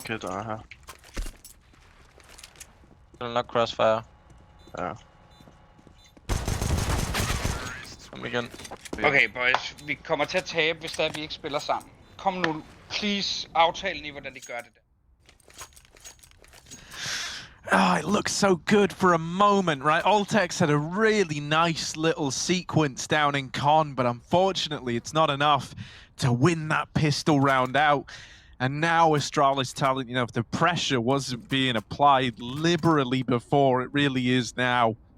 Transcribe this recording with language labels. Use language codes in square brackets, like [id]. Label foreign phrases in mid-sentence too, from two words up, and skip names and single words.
[da] de kætter her? Det er nok crossfire. Ja. Kom igen. [en] Okay, boys. [da] Vi kommer til at tabe, hvis vi ikke spiller sammen. Kom nu, please, aftalen i, hvordan de gør det der. [en] Oh, it looks so good for a moment, right? Altex had a really nice little sequence down in Con, but unfortunately it's not enough to win that pistol round out. And now Astralis Talent, you know, if the pressure wasn't being applied liberally before, it really is now.